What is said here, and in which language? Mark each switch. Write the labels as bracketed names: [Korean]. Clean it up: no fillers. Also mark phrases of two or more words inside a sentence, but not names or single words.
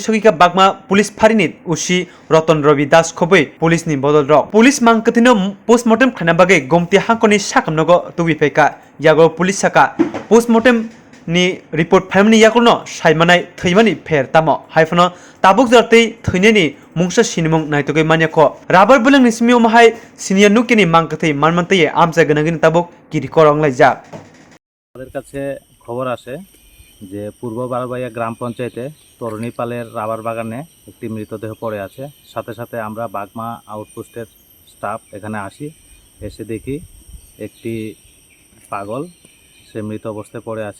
[Kok Borok] सगिका बागमा पुलिस फारिनि उसी रतन रवि दास खबै पुलिसनि बदल रक पुलिस मांकथैनो पोस्टमार्टम खाना बागै गमति हांकनि साकमनगो तुबिफेका यागो पुलिस साका पोस्टमार्टम नि रिपोर्ट फाइमनि याकुनो साइमानाय थैमानि फेर तामो हाइफनो ताबुक जरतै थैनेनि मुंसा सिनिमुं नायतगै मान्याखो राबार बुलं निसमियो माहाय सिनिया नुकिनि मांकथै मानमन्तै आमसा गनागिनि ताबुक किरि करंलाइजा [Bangla] আমাদের কাছে খবর আসে যে পূর্ব বারবাইয়া গ্রাম পঞ্চায়েতে তরুণী পালের রাবার বাগানে একটি মৃতদেহ পড়ে আছে। সাথে সাথে আমরা বাগমা আউটপোস্টের স্টাফ এখানে আসি, এসে দেখি একটি পাগল সে মৃত অবস্থায় পড়ে আছে।